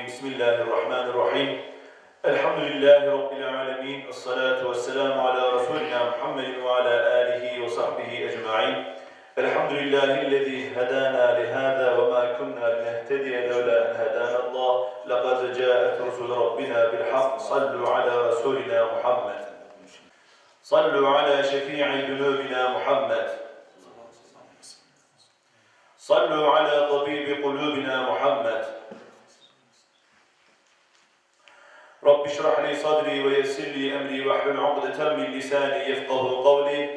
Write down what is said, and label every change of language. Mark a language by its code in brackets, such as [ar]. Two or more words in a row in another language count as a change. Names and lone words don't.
[ar] بسم الله الرحمن الرحيم. الحمد لله رب العالمين. والصلاة والسلام على رسولنا محمد وعلى آله وصحبه أجمعين. الحمد لله الذي هدانا لهذا وما كنا لنهتدي لولا أن هدانا الله. لقد جاءت رسل ربنا بالحق. صلوا على رسولنا محمد. صلوا على شفيع ذنوبنا محمد. صلوا على طبيب قلوبنا محمد. رب اشرح لي صدري ويسر لي أمري واحلل عقدة من لساني يفقهوا قولي.